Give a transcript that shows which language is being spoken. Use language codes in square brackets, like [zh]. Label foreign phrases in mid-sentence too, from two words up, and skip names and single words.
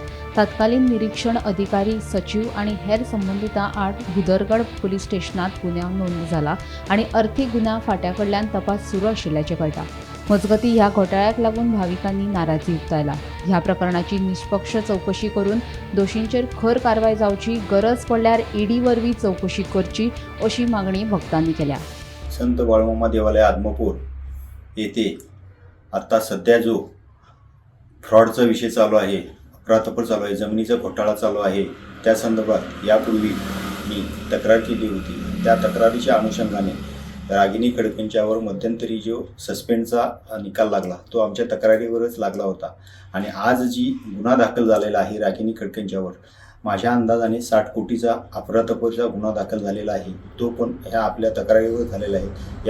[kok] तत्कालीन निरीक्षण अधिकारी, सचिव आणि हेर संबंधितां आड भुदरगड पोलीस स्टेशनात गुन्यांव नोंद जाला आणि अर्थीक गुन्यांव फाट्याकडल्यान तपास सुरू आशिल्ल्याचें कळटा। मजगतीं ह्या घोटाळ्याक लागून भाविकांनी नाराजी उक्तायला। ह्या प्रकरणाची निष्पक्ष चौकशी करून दोशींचेर खर कारवाय जावची, गरज पडल्यार ईडी वरवीं चौकशी करची अशी मागणी भक्तांनी केल्या। [mr] संत बाळूमामा देवालय आदमापूर येथे आता सध्या जो फ्रॉडचा विषय चालू आहे, अफरातफर चालू आहे, जमिनीचा घोटाळा चालू आहे, त्या संदर्भात यापूर्वी मी तक्रार केली होती। त्या तक्रारीच्या अनुषंगाने रागिनी खडकेंच्यावर मध्यंतरी जो सस्पेंडचा निकाल लागला तो आमच्या तक्रारीवरच लागला होता आणि आज जी गुन्हा दाखल झालेला आहे रागिनी खडकेंच्यावर, माझ्या अंदाजाने 60 कोटीचा अफरातफरचा गुन्हा दाखल झालेला आहे, तो पण ह्या आपल्या तक्रारीवर झालेला आहे।